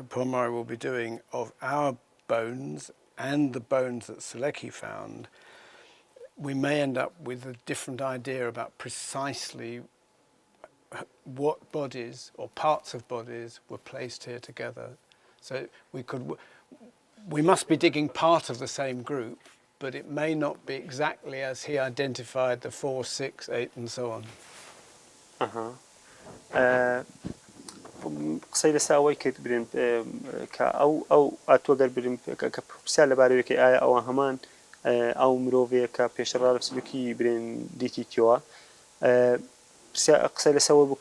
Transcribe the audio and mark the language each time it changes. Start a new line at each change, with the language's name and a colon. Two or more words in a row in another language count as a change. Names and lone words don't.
English: Pomeroy will be doing of our bones and the bones that Selecki found, we may end up with a different idea about precisely what bodies or parts of bodies were placed here together. So we must be digging part of the same group, but it may not be exactly as he identified the 4, 6, 8 and so on.
Central Kurdish: قسەی لەسا ئەوەی کرد برێن کە ئەو ئاتوەگەر برم کە پرسیار لەبارەوەی ئایا ئەوە هەمان ئەو مرۆڤەیە کە پێشتر ڕاوسلکی برێن دیتیتەوە قسەی لەسەوە بوو